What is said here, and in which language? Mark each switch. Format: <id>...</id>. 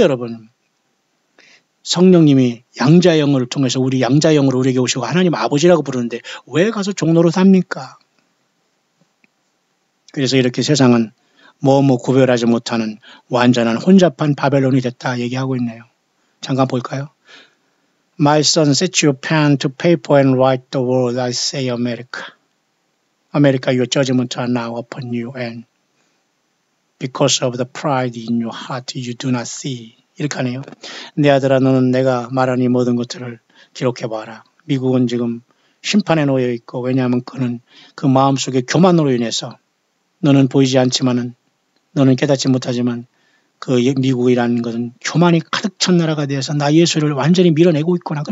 <ko>여러분 성령님이 양자영을 통해서 우리 양자영으로 우리에게 오시고 하나님 아버지라고 부르는데 왜 가서 종로로 삽니까? 그래서 이렇게 세상은 뭐 구별하지 못하는 완전한 혼잡한 바벨론이 됐다 얘기하고 있네요. 잠깐 볼까요?</ko> <en>My son, set your pen to paper and write the word I say America. America, your judgment are now upon you and because of the pride in your heart you do not see.</en> <ko>이렇게 하네요. 내 아들아 너는 내가 말한 이 모든 것들을 기록해봐라. 미국은 지금 심판에 놓여 있고 왜냐하면 그는 그 마음속의 교만으로 인해서 너는 보이지 않지만은 너는 깨닫지 못하지만 그 미국이라는 것은 교만이 가득 찬 나라가 되어서 나 예수를 완전히 밀어내고 있구나.</ko>